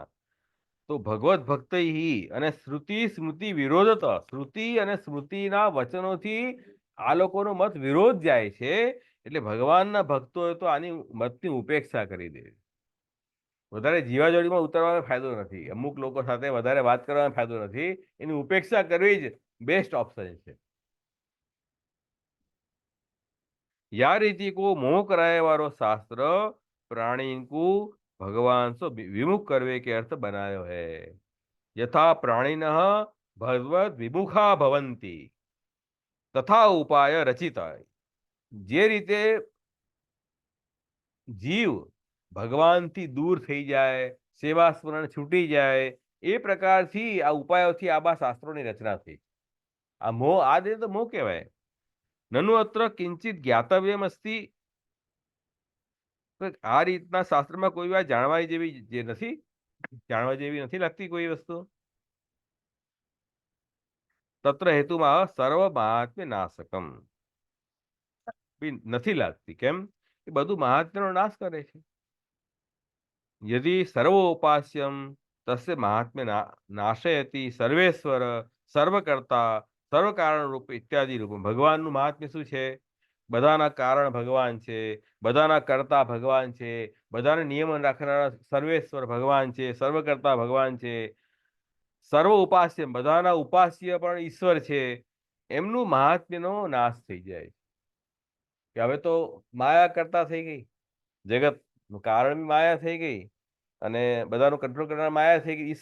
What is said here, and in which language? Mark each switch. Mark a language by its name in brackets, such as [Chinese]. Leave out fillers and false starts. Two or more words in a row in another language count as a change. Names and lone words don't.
[Gujarati] તો ભગવત ભક્તિ અને શ્રુતિ સ્મૃતિ વિરોધત, શ્રુતિ અને સ્મૃતિના વચનોથી આ લોકોનો મત વિરોધ જાય છે. એટલે ભગવાનના ભક્તોએ તો આની મતની ઉપેક્ષા કરી દે. વધારે જીવાજોડીમાં ઉતરવાનો ફાયદો નથી. અમુક લોકો સાથે વધારે વાત કરવાનો ફાયદો નથી. એની ઉપેક્ષા કરવી જ [English] best option [Gujarati] છે. [Braj] या रीति को मोह कराए वारो शास्त्र प्राणी को भगवान से विमुख करवे के अर्थ बनायो है. [Sanskrit] यथा प्राणिन भगवत विमुखा भवंती तथा उपाय रचिता. [Gujarati] જે રીતે જીવ ભગવાનથી દૂર થઈ જાય, સેવા સ્મરણ છૂટી જાય, એ પ્રકારથી આ ઉપાયોથી આબા શાસ્ત્રોની રચના થઈ. આ મોહ, આ દે તો મોહ કહેવાય. [Sanskrit] નનુ અત્ર કિંચિત જ્ઞાતવ્યમ અસ્તિ. [Gujarati] આ રીતના શાસ્ત્રમાં કોઈ વાત જાણવા જેવી જે નથી, જાણવા જેવી નથી લાગતી કોઈ વસ્તુ. તત્ર હેતુમાં [Sanskrit] સર્વ મહાત્મ્ય નાશકમ [Gujarati] નથી લાગતી. કેમ? એ બધું મહાત્મ્યનો નાશ કરે છે. [Sanskrit] यदि सर्वोपास्यम तस्य महात्म्य नाशयति सर्वेश्वर सर्वकर्ता सर्व कारण रूप इत्यादि रूप. [Gujarati] ભગવાનનું મહાત્મ્ય શું છે? બધાના કારણ ભગવાન છે, બધાના કર્તા ભગવાન છે, બધાને નિયમન રાખનારા સર્વેશ્વર ભગવાન છે, સર્વકર્તા ભગવાન છે, સર્વ ઉપાસ્ય બધાના ઉપાસ્ય પણ ઈશ્વર છે. એમનું મહાત્મ્યનો નાશ થઈ જાય કે હવે તો માયા કરતા થઈ ગઈ, જગત કારણ માયા થઈ ગઈ, અને બધાનું કંટ્રોલ કરનાર માયા થઈ ગઈ.